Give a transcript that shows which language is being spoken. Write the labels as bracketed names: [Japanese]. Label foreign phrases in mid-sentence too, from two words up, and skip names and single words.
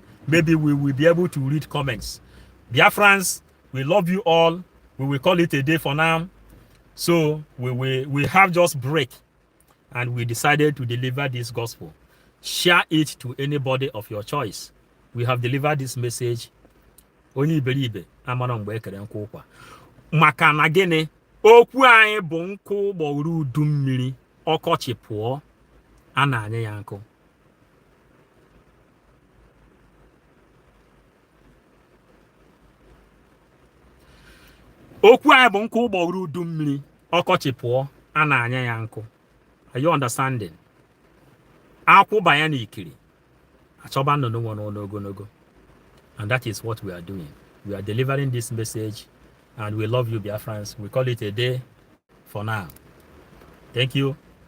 [English] Maybe we will be able to read comments. Dear friends, we love you all. We will call it a day for now. So we have just break and we decided to deliver this gospel. Share it to anybody of your choice. We have delivered this message. Only believe [Igbo] maka na gịnị okwu anyị bụ nkụ gbọrọ udu mmiri ọkọchị pụọ a na-anya ya nkụ. Okwu anyị bụ nkụ gbọrọ udu mmiri ọkọchị pụọ a na-anya ya nkụ. [English] Are you understanding? [Igbo] Akwụ banya n'ikiri achọba nnụnụ nọ n'ogologo. [English] And that is what we are doing. We are delivering this message. And we love you, Biafrans. We call it a day for now. Thank you.